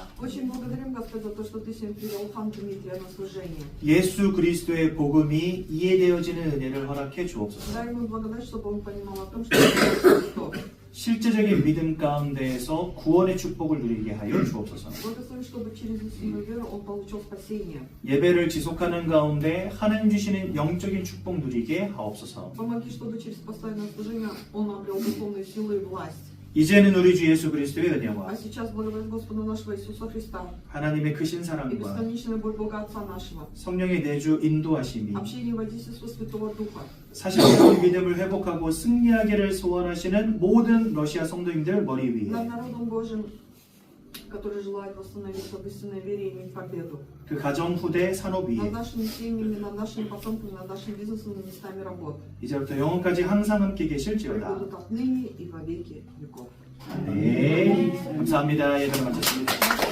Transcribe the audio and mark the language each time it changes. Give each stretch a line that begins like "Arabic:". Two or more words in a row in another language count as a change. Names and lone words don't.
Russian: Очень благодарим, Господь, за то, что Ты сегодня привел хан Дмитрия на служение.
Korean: 예수 그리스도의 복음이 이해되어지는 은혜를 허락해 주옵소서.
Russian: Дай ему благодать, чтобы он понимал о том, что Иисус Христос.
Korean: 실제적인 믿음 가운데에서 구원의 축복을 누리게 하여 주옵소서.
Russian: Благослови, чтобы через истинную веру он получил спасение.
Korean: 예배를 지속하는 가운데 하나님 주시는 영적인 축복 누리게 하옵소서.
Russian: Помоги, чтобы через постоянное служение он обрел духовную силу и власть.
Korean: 이제는 우리 주 예수 그리스도의 은혜와
Russian: А сейчас благодать Господа нашего Иисуса Христа
Korean: 하나님의 크신
Russian: и
Korean: 사랑과
Russian: бесконечная боль Бога Отца нашего,
Korean: 성령의 내주 인도하심이
Russian: общение и водительство Святого Духа,
Korean: 사실적인 믿음을 회복하고 승리하기를 소원하시는 모든 러시아 성도님들 머리 위에
Russian: над народом Божьим, который желает восстановиться в истинной вере и иметь победу,
Korean: 그 가정 후대 산업 위에
Russian: над нашими семьями, над нашими потомками, над нашим бизнесом и местами работы,
Korean: 이제부터 영원까지 항상 함께
Russian: и
Korean: 계실지어다.
Russian: будут отныне и во веки веков.
Korean: 네, 감사합니다. 예배를 마쳤습니다.